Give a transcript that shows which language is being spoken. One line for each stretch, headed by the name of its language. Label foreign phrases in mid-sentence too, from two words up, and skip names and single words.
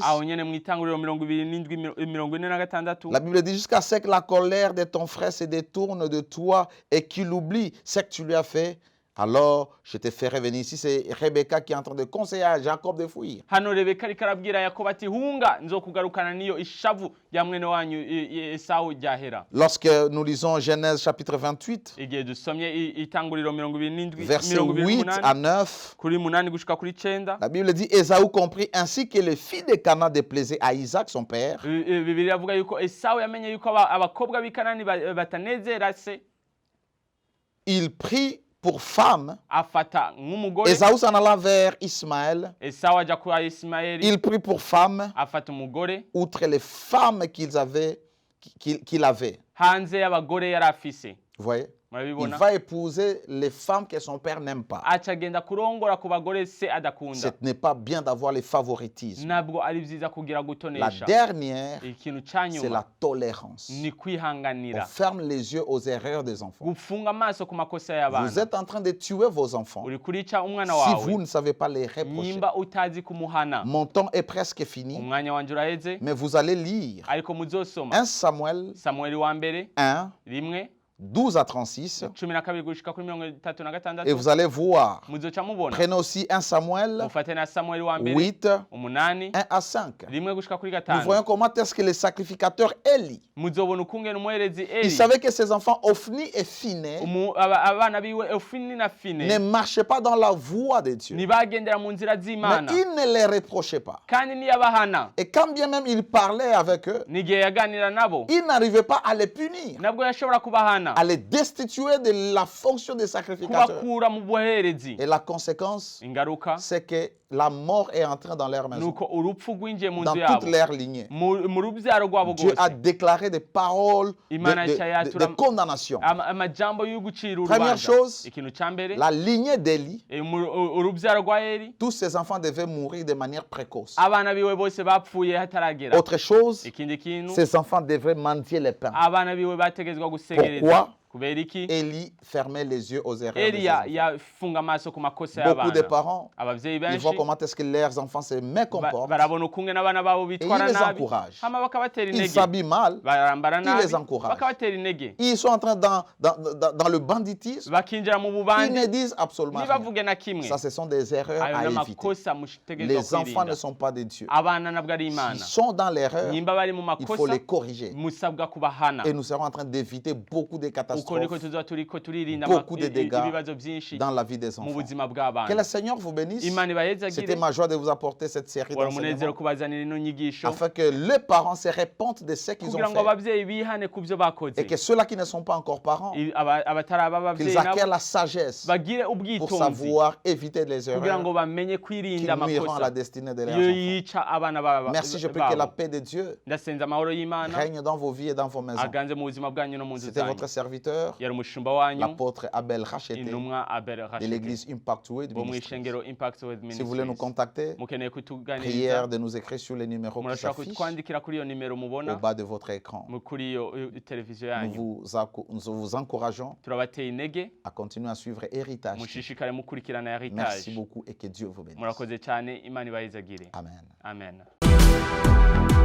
Rundi: aho nyene mu itanguriro 27:46
French: la Bible dit jusqu'à ce que la colère de ton frère se détourne de toi et qu'il oublie ce que tu lui as fait. Alors, je te ferai venir. Ici, c'est Rebecca qui est en train de conseiller à Jacob de fuir.
Rundi: hano Rebeka ariko arabwira Yakobo ati hunga nzokugarukana niyo ishavu rya mwene wanyu Esawu ryahera.
French: Lorsque nous lisons Genèse chapitre 28,
Rundi: Igihe dusomye itanguriro 27
French: versets 8 à 9,
Rundi: kuri 8 gushika kuri 9
French: la Bible dit Ésaü comprit ainsi que les filles de Canaan déplaisaient à Isaac son père.
Rundi: Bibiliya avuga yuko Esawu yamenye yuko abakobwa b'i Kanani batanezera se.
French: Il prit pour femme
Rundi: afata nk'umugore.
French: Ésaü s'en allant vers Ismaël.
Rundi: Esawu aja kwa Ismaeli.
French: Il prit pour femme
Rundi: afata umugore
French: outre les femmes qu'il avait.
Rundi: hanze y'abagore yari afise.
French: Vous voyez?
Rundi: Murabibona?
French: Il va épouser les femmes que son père n'aime pas.
Rundi: aca agenda kurongora ku bagore se adakunda.
French: Ce n'est pas bien d'avoir les favoritismes.
Rundi: Nabwo ari vyiza kugira
French: La
Rundi: gutonesha.
French: dernière,
Rundi: Ikintu
French: c'est
Rundi: canyuma
French: la tolérance.
Rundi: ni
French: On
Rundi: kwihanganira.
French: ferme les yeux aux erreurs des enfants.
Rundi: Gufunga amaso ku makosa
French: Vous
Rundi: y'abana.
French: êtes en train de tuer vos enfants
Rundi: Uri kurica umwana
French: si
Rundi: wawe.
French: vous ne savez pas les reprocher.
Rundi: Nimba utazi kumuhana.
French: Mon temps est presque fini,
Rundi: Umwanya wanje uraheze.
French: mais vous allez lire
Rundi: Ariko muzosoma
French: 1 Samuel
Rundi: Samueli wa mbere
French: 1, 12 à 36,
Rundi: 12 gushika kuri
French: et
Rundi: 36.
French: vous allez voir.
Rundi: Muzoca mubona.
French: Prenez aussi 1 Samuel
Rundi: Mufate na Samueli wa mbere
French: 8,
Rundi: 8
French: 1 à 5.
Rundi: gushika kuri
French: Nous
Rundi: 5.
French: voyons comment est-ce que le sacrificateur Élie,
Rundi: Muzobona ukungene umuherezi
French: il
Rundi: Eli.
French: savait que ses enfants Ophni et Phiné
Rundi: Abana biwe Ofini na Fine
French: ne marchaient pas dans la voie de Dieu.
Rundi: nibagendera mu nzira
French: Mais
Rundi: z'Imana.
French: il ne les reprochait pas.
Rundi: Kandi niyabahana
French: Et quand bien même il parlait avec eux,
Rundi: nigihe yaganira nabo
French: il n'arrivait pas à les punir,
Rundi: nabwo yashobora kubahana
French: à les destituer de la fonction de sacrificateur.
Rundi: kubakura mu buherezi.
French: Et la conséquence,
Rundi: Ingaruka
French: c'est que la mort est entrée dans leur maison,
Rundi: nuko urupfu rwinjiye mu
French: dans
Rundi: nzu
French: toute
Rundi: yabo
French: leur lignée.
Rundi: mu rubyaro rwabo
French: Dieu a
Rundi: rwose.
French: déclaré des paroles
Rundi: Imana
French: de condamnation.
Rundi: amajambo y'ugucira
French: Première
Rundi: urubanza.
French: chose,
Rundi: Ikintu ca mbere
French: la lignée d'Élie,
Rundi: urubyaro rwa Eli
French: tous ses enfants devaient mourir de manière précoce.
Rundi: abana biwe bose bapfuye hataragera.
French: Autre chose,
Rundi: Ikindi kintu
French: ses enfants devraient mendier les pains.
Rundi: abana biwe bategezwa gusegereza.
French: Pourquoi?
Rundi: Kubera iki?
French: Élie fermait les yeux aux erreurs des
Rundi: Eliya
French: enfants.
Rundi: yafunga amaso ku makosa
French: Beaucoup de
Rundi: y'abana.
French: parents,
Rundi: Abavyeyi
French: ils
Rundi: benshi
French: voient comment est-ce que leurs enfants se mécomportent.
Rundi: barabona ukungene abana babo bitwara
French: Et il les
Rundi: nabi
French: encourage.
Rundi: hama bakabatera
French: Ils
Rundi: intege.
French: s'habillent mal,
Rundi: Barambara
French: il
Rundi: nabi
French: les encourage.
Rundi: bakabatera intege.
French: Ils sont en train dans le banditisme,
Rundi: Bakinjira mu
French: ils
Rundi: bubandi
French: ne disent absolument rien.
Rundi: ntibavuge na kimwe.
French: Ça, ce sont des erreurs
Rundi: Ayo
French: à éviter.
Rundi: n'amakosa mutegezwa
French: Les enfants
Rundi: kwirinda.
French: ne sont pas de Dieu.
Rundi: Abana nabwo ari Imana.
French: S'ils sont dans l'erreur,
Rundi: Nimba bari mu
French: il faut
Rundi: makosa
French: les corriger.
Rundi: musabwa kubahana.
French: Et nous serons en train d'éviter beaucoup de
Rundi: Uko niko
French: catastrophes
Rundi: tuzoba turiko turirinda
French: beaucoup de dégâts
Rundi: ibibazo byinshi
French: dans la vie des
Rundi: mu
French: enfants.
Rundi: buzima
French: Que
Rundi: bw'abana.
French: le Seigneur vous bénisse.
Rundi: Imana
French: C'était
Rundi: ibahezagire.
French: ma joie de vous apporter cette série
Rundi: Wari umunezero
French: d'enseignements
Rundi: kubazanira ino nyigisho
French: afin que les parents se répondent de ce qu'ils
Rundi: kugira
French: ont
Rundi: ngo
French: fait
Rundi: abavyeyi bihane ku byo bakoze.
French: et que ceux-là qui ne sont pas encore parents,
Rundi: Abataraba abavyeyi
French: qu'ils acquièrent
Rundi: nabo
French: la sagesse
Rundi: bagire
French: pour
Rundi: ubwitonzi
French: savoir éviter les
Rundi: kugira ngo
French: erreurs
Rundi: bamenye
French: qui
Rundi: kwirinda
French: nuiront à la
Rundi: amakosa
French: destinée de leurs
Rundi: yo
French: enfants.
Rundi: yica abana babo.
French: Merci, je prie que la paix de Dieu
Rundi: ndasenza amahoro y'Imana
French: règne dans vos vies et dans vos maisons.
Rundi: aganze mu buzima bwanyu no mu nzu
French: C'était
Rundi: zanyu.
French: votre serviteur,
Rundi: Yari umushumba wanyu
French: l'apôtre Abel Racheté
Rundi: intumwa Abel
French: de
Rundi: Rashid
French: l'église Impact Way
Rundi: bo mu
French: Ministries.
Rundi: ishengero Impact With
French: Si vous voulez nous
Rundi: Ministries.
French: contacter,
Rundi: Mukeneye kutuganiriza
French: prière de nous écrire sur les numéros qui
Rundi: murashobora
French: s'affichent
Rundi: kutwandikira kuri iyo nimero
French: au
Rundi: mubona
French: bas de votre écran.
Rundi: kuri iyo televiziyo yanyu.
French: Nous vous encourageons
Rundi: Turabateye intege
French: à continuer à suivre Héritage.
Rundi: mushishikare mukurikirana
French: Merci
Rundi: Heritage.
French: beaucoup et que Dieu vous bénisse.
Rundi: Murakoze cyane, Imana ibahezagire.
French: Amen.
Rundi: Amen.